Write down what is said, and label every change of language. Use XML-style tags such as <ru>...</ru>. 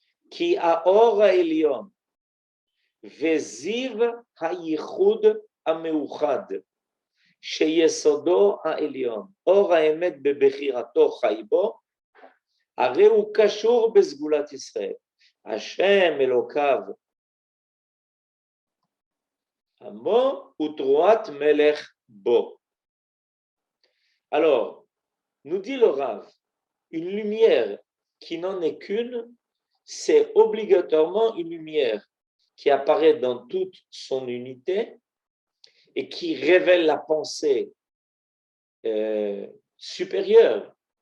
<he>Ki haor ha'elyon veziv hayichud hameuchad sheyesodo ha'elyon or ha'emet bebechirato chai bo הרי הוא קשור בסגולת ישראל. השם אלוקיו עמו ותרועת מלך בו.</he> <fr>Alors, nous dit le Rav, une lumière qui n'en est qu'une, c'est obligatoirement une lumière qui apparaît dans toute son unité et qui révèle la pensée supérieure.</fr>